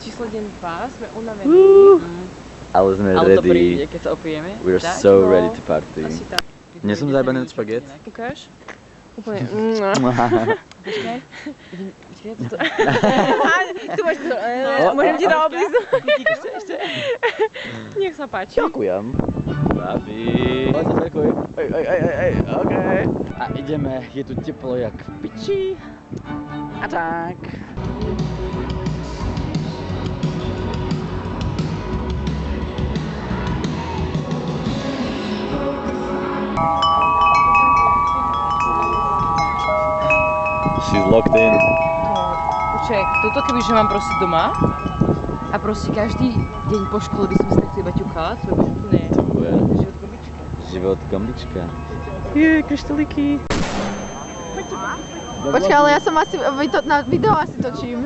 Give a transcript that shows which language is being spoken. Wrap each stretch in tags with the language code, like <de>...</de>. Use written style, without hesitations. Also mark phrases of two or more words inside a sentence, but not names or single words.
<sk>Číslo deň 2, sme unavení. ale sme Ale to príde, ready. keď sa opijeme.</sk> <en>We're</en> <sk>Tak, so no.</sk> <en>ready to party.</en> <sk>Asi tak. Nie som zajebaný od špagét. Ukáž? Úplne. Počkaj. Počkaj, toto. Tu máš to. Môžem ti to oblíznuť. Ešte. Nech sa páči. Ďakujem. Babi. Poď sa ďakujem. Ej, okej. A ideme, je tu teplo jak v piči. A tak.</sk> <en>She's locked in.</en> <sk>Počkaj, toto kebyže mám proste doma a proste každý deň po škole by som si takto iba ťukala, to by úplne Super. život gobička. Život gombička. Kryštolíky. Počkaj, ale ja som asi, na video asi točím.</sk>